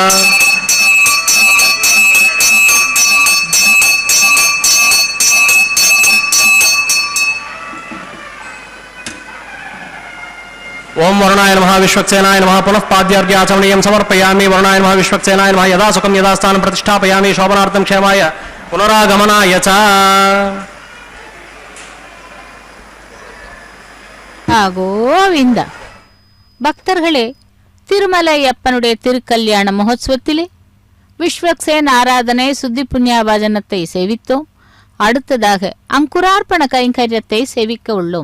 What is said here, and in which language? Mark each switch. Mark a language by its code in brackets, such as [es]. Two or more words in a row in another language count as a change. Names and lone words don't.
[sa] ओं वरुणाय नमः विश्वक्सेनाय नमः पुनः पाद्यार्घ्याचमनीयं समर्पयामि वरुणाय नमः विश्वक्सेनाय नमः यदा सुखं यदा स्थानं प्रतिष्ठापयामि शोभनार्थं क्षेमाय पुनरागमनाय च [ta] கோவிந்த பக்தர்களே, திருமலையப்பனுடைய திருக்கல்யாண மகோத்சவத்திலே விஸ்வக்சேன் ஆராதனை சுத்தி புண்ணியாபாஜனத்தை சேவித்தோம். அடுத்ததாக அங்குரார்ப்பண கைங்கரியத்தை சேவிக்க உள்ளோம்.